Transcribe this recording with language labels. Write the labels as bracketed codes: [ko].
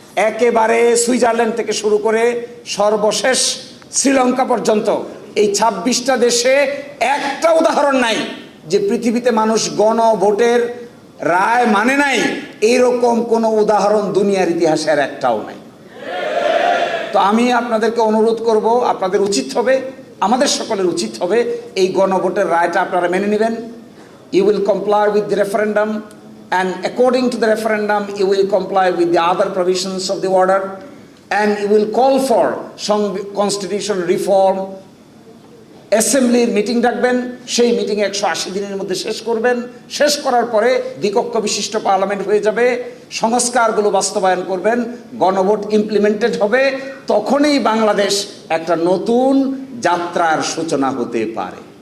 [bn] একেবারে সুইজারল্যান্ড থেকে শুরু করে সর্বশেষ শ্রীলঙ্কা পর্যন্ত এই 26টা দেশে একটা উদাহরণ নাই যে পৃথিবীতে মানুষ গণভোটের রায় মানে নাই, এইরকম কোনো উদাহরণ দুনিয়ার ইতিহাসে আর একটাও নাই। তো আমি আপনাদেরকে অনুরোধ করব, আপনাদের উচিত হবে, আমাদের সকলের উচিত হবে এই গণভোটের রায়টা আপনারা মেনে নেবেন। [en] You will comply with the referendum, and according to the referendum you will comply with the other provisions of the order, and you will call for some constitution reform. [bn] অ্যাসেম্বলির meeting ডাকবেন, সেই মিটিং 180 দিনের মধ্যে শেষ করবেন। শেষ করার পরে দ্বিকক্ষ বিশিষ্ট পার্লামেন্ট হয়ে যাবে, সংস্কারগুলো বাস্তবায়ন করবেন, গণভোট ইমপ্লিমেন্টেড হবে। তখনই বাংলাদেশ একটা নতুন যাত্রার সূচনা হতে পারে।